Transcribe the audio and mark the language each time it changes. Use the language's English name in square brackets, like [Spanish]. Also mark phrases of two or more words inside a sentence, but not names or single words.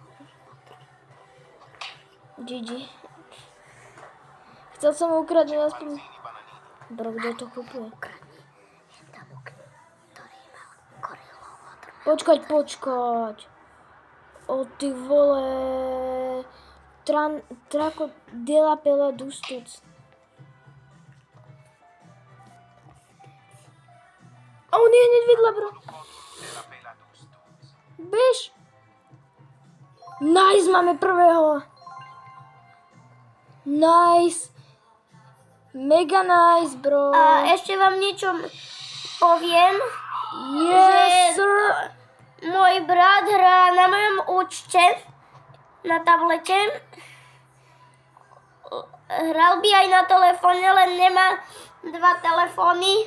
[English] GG. [Slovak] Chcel som mu ukradnúť aspoň... Bro, kto to kupuje? Počkať. Ty vole... Traco de la pela dustuc. A on je hneď vedľa, bro. Bež. Nice, máme prvého. [English] Nice. Mega nice, bro. [Slovak] A ešte vám niečo poviem. [English] Yes, sir. [Slovak] Môj brat hrá na mojom účte na tablete. Hral by aj na telefóne, len nemá 2 telefóny.